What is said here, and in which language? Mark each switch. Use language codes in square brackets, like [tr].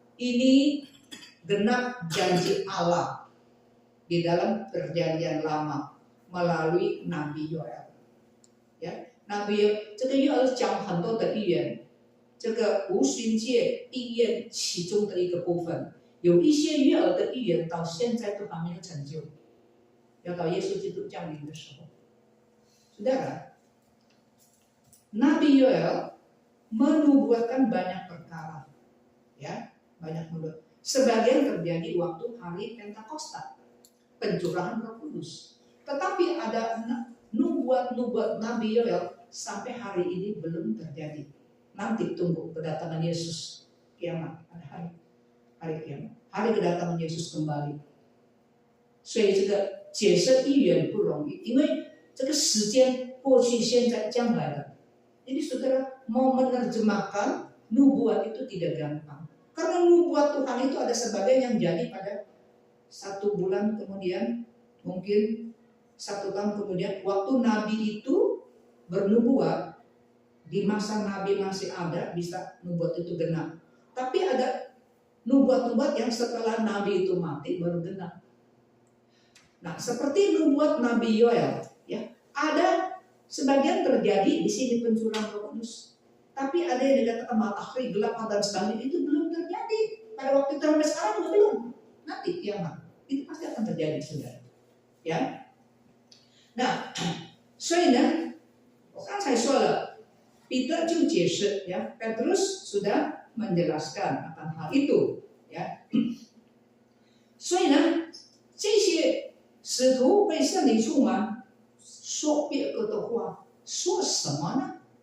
[id] Ini genap janji Allah di dalam perjanjian lama melalui Nabi Yoel. [zh] Ya, Nabi Yoel 这个Yoel 讲很多的预言，这个无旬节应验其中的一个部分。有一些Yoel的预言到现在都还没有成就。要到耶稣基督降临的时候， [id] Saudara, Nabi Yoel menubuatkan banyak perkara, ya, banyak nubuat. Sebagian terjadi waktu hari Pentakosta, pencurahan Roh Kudus. Tetapi ada nubuat Nabi Yoel sampai hari ini belum terjadi. Nanti tunggu kedatangan Yesus, kiamat, ada hari kiamat. hari kedatangan Yesus kembali. [zh] 所以这个解释预言不容易，因为这个时间过去、现在、将来的。 [id] Jadi saudara mau menerjemahkan nubuat itu tidak gampang. Karena nubuat Tuhan itu ada sebagian yang jadi pada 1 bulan kemudian, mungkin 1 tahun kemudian, waktu Nabi itu bernubuat, di masa Nabi masih ada, bisa nubuat itu genap. Tapi ada nubuat-nubuat yang setelah Nabi itu mati baru genap. Nah, seperti nubuat Nabi Yoel, ya, ada sebagian terjadi di sini pencurahan Roh Kudus. Tapi ada yang dikatakan matahari gelap dan sebagainya, itu belum terjadi. Pada waktu itu sampai sekarang juga belum. Nanti kiamat itu pasti akan terjadi, saudara. Ya. Nah, [zh] 所以呢，我刚才说了，彼得就解释， [id] ya, Petrus sudah menjelaskan akan hal itu, ya. [zh] 所以呢，这些使徒被圣灵充满，说别个的话，说什么呢？